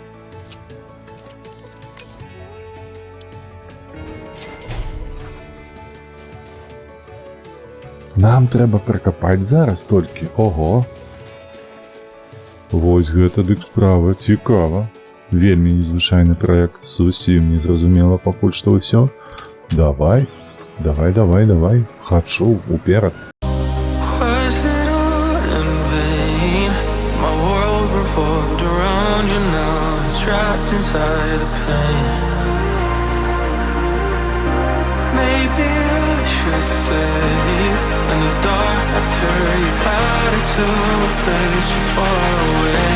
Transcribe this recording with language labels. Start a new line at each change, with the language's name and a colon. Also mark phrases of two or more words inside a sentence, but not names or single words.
Belarusian: Нам трэба пракапаць зараз толькі. Ого! Вось гэта дык справа, цікава. Вельмі незвычайны праект, зусім незразумела пакуль што ўсё. Давай. Хачу, уперад.
English: Was it all in vain? My world revolved around you, now it's trapped inside the pain. Maybe I should stay in the dark after you had it to a place so far away.